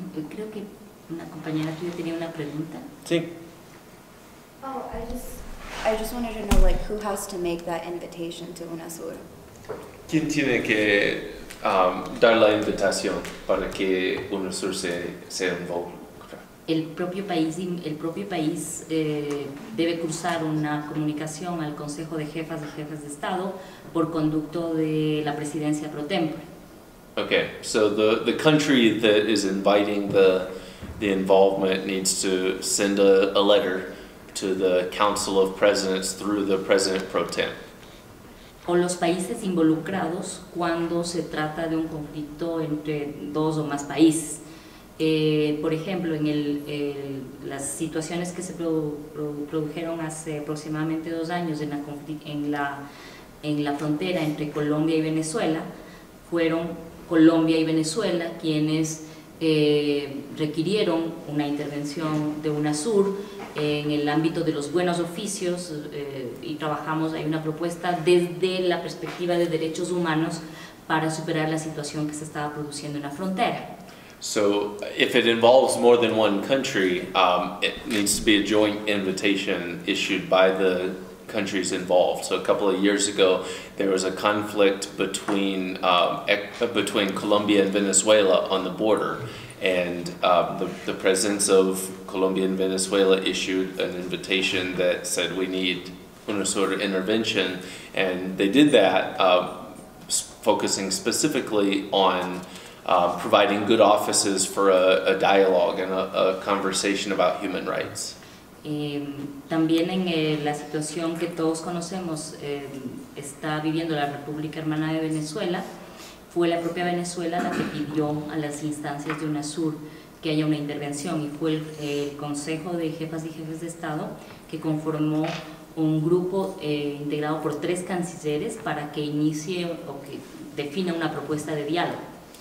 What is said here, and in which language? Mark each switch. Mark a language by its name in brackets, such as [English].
[Spanish] Creo que una compañera tuya tenía una pregunta. Sí. [English] Oh, I just wanted to know, like, who has to make that invitation to UNASUR? [Spanish] ¿Quién tiene que dar la invitación para que UNASUR se involucre? El propio país debe cruzar una comunicación al Consejo de Jefas y Jefes de Estado por conducto de la presidencia pro tempore. [English] Okay, so the country that is inviting the involvement needs to send a letter to the Council of Presidents through the President pro tem. [Spanish] O los países involucrados cuando se trata de un conflicto entre dos o más países. Por ejemplo, en las situaciones que se produjeron hace aproximadamente 2 años en la frontera entre Colombia y Venezuela, fueron Colombia y Venezuela quienes requirieron una intervención de UNASUR en el ámbito de los buenos oficios y trabajamos, hay una propuesta desde la perspectiva de derechos humanos para superar la situación que se estaba produciendo en la frontera. [English] So if it involves more than one country, it needs to be a joint invitation issued by the countries involved. So a couple of years ago, there was a conflict between Colombia and Venezuela on the border, and the presidents of Colombia and Venezuela issued an invitation that said we need UNASUR intervention, and they did that focusing specifically on providing good offices for a dialogue and a conversation about human rights. [Spanish] También en la situación que todos conocemos está viviendo la República Hermana de Venezuela, fue la propia Venezuela la que pidió a las instancias de UNASUR que haya una intervención y fue el Consejo de Jefas y Jefes de Estado que conformó un grupo integrado por 3 cancilleres para que inicie o que defina una propuesta de diálogo.